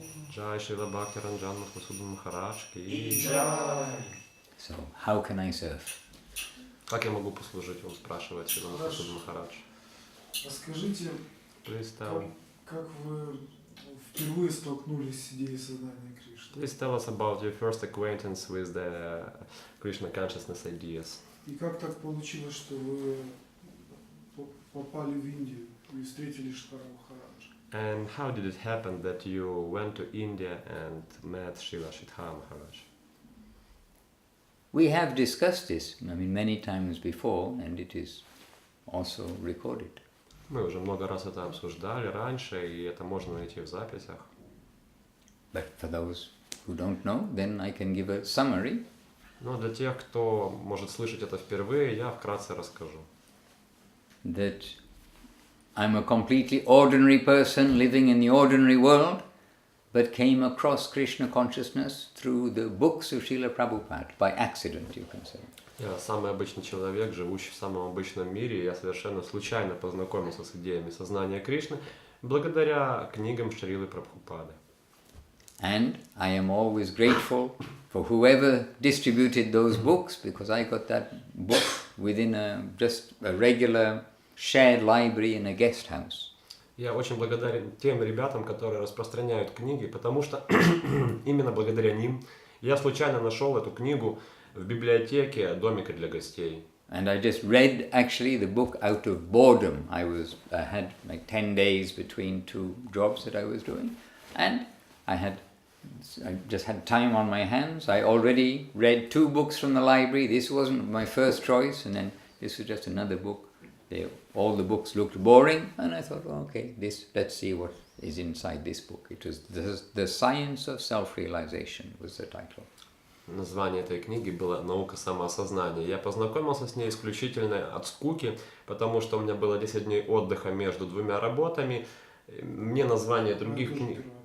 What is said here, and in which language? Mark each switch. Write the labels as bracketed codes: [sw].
[hi] Jai Shri Bhakti Ранджан Мадхусудан Махарадж ki Jai. [en] So, how can I serve? [ru] Как я могу послужить вам, спрашивает Шрила Мадхусудан Махарадж. Расскажите, [en] Please tell, [ru] как вы впервые столкнулись с идеей создания Кришны? [en] please tell us about your first acquaintance with the Krishna consciousness ideas. [ru] И как так получилось, что вы попали в Индию и встретили Шрила Махараджа? [en] And how did it happen that you went to India and met Srila Shridhar Maharaj? We have discussed this, many times before, and it is also recorded. [ru] Мы уже много раз это обсуждали раньше, и это можно найти в записях. [en] But for those who don't know, then I can give a summary. [ru] Но для тех, кто может слышать это впервые, я вкратце расскажу. [en] That I'm a completely ordinary person living in the ordinary world, but came across Krishna consciousness through the books of Srila Prabhupada, by accident, you can say. [ru] Я самый обычный человек, живущий в самом обычном мире, и я совершенно случайно познакомился с идеями сознания Кришны благодаря книгам Шрилы Прабхупады. [en] And I am always grateful for whoever distributed those books, because I got that book within just a regular shared library in a guest house. [ru] Я очень благодарен тем ребятам, которые распространяют книги, потому что именно благодаря ним я случайно нашел эту книгу в библиотеке домика для гостей. [en] And I just read actually the book out of boredom. I had like 10 days between two jobs that I was doing, and I just had time on my hands. I already read 2 books from the library. This wasn't my first choice, and then this was just another book. All the books looked boring, and I thought, okay, let's see what is inside this book. It was The Science of Self-Realization was the title. [ru] Название этой книги было «Наука самоосознания». Я познакомился с ней исключительно от скуки, потому что у меня было 10 дней отдыха между двумя работами. Мне название других книг...